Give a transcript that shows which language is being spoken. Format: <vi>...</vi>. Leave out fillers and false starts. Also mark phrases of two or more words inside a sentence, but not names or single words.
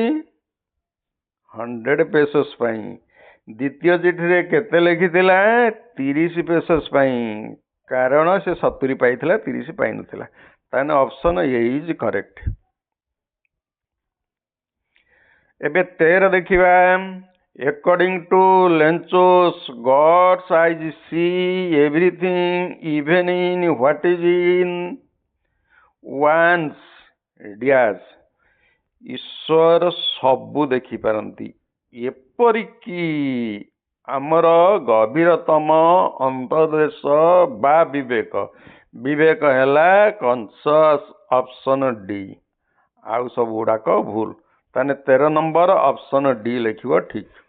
<or>100 ପେସୋସ୍ ପାଇଁ। ଦ୍ୱିତୀୟ ଚିଠିରେ କେତେ ଲେଖିଥିଲା? 30 ପେସୋସ୍ ପାଇଁ। କାରଣ ସେ 70 ପାଇଥିଲା, 30 ପାଇନଥିଲା। ତାହେଲେ</or> <en>option A is correct.</en> <or>ଏବେ 13 ଦେଖିବା।</or> <en>According to Lentzos, God's eyes see everything, even in what is in one's dash।</en> <or>ଈଶ୍ୱର ସବୁ ଦେଖିପାରନ୍ତି, ଏପରିକି ଆମର ଗଭୀରତମ ଅନ୍ତର୍ଦେଶ ବା ବିବେକ। ବିବେକ ହେଲା</or> <en>conscious, option D.</en> <or>ଆଉ ସବୁ ଗୁଡ଼ାକ ଭୁଲ। ତାହେଲେ 13 ନମ୍ବର</or> <en>option D</en> <or>ଲେଖିବ ଠିକ୍।</or>